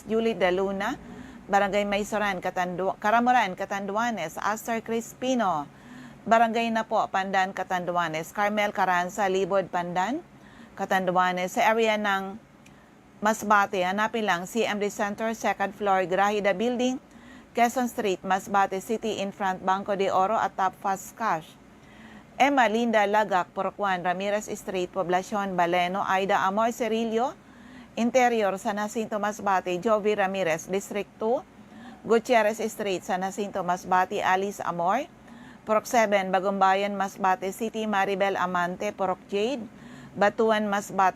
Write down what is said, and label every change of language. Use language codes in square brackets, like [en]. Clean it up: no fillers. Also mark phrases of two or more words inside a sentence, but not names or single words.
[tl] Julie De Luna, Barangay Maysoran, Karamuran, Catanduanes. Aster Crispino, Barangay Napo, Pandan, Catanduanes. Carmel Caranza, Libod, Pandan, Catanduanes. Sa area ng Masbate, hanapin lang CMD Center, [en] second floor, [tl] Grahida Building, Quezon Street, Masbate City, [en] in front [tl] Banco de Oro at Top Fast Cash. Emma Linda Lagak, Purok 1, Ramirez Street, Poblacion, Baleno. Aida Amor Cerillo, Interior, San Jacinto, Masbate. Jovi Ramirez, District 2, Gutierrez Street, San Jacinto, Masbate. Alice Amor, Purok 7, Bagumbayan, Masbate City. Maribel Amante, Purok Jade, Batuan, Masbate.